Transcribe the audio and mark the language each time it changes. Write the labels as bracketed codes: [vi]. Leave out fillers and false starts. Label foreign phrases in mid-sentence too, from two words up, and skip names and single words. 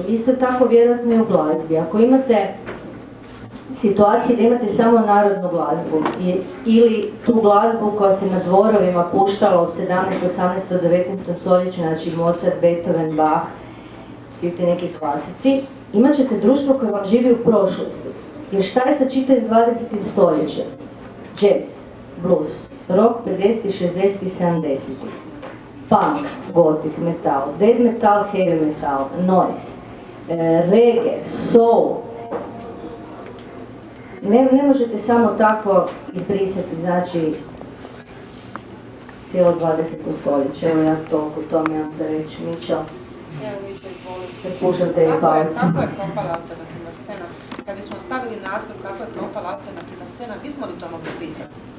[hr] Isto tako vjerojatno i u glazbi. Ako imate situaciju da imate samo narodnu glazbu ili tu glazbu koja se na dvorovima puštala u 17., 18., 19. stoljeću, znači Mozart, Beethoven, Bach, svi ti neki klasici, imat ćete društvo koje vam živi u prošlosti. Jer šta je sa čitavim 20. stoljećem? Jazz, blues, rock 50., 60. i 70. Punk, gothic, metal, death metal, heavy metal, noise, reggae, soul. Ne možete samo tako izbrisati, znači, cijelo 20. stoljeće. Evo ja toliko tome imam za reći. Mićo, prepuštate je palce. Kako je propala alternativna scena? Kad bismo stavili naslov kako je propala alternativna scena, bismo li to mogli pisati?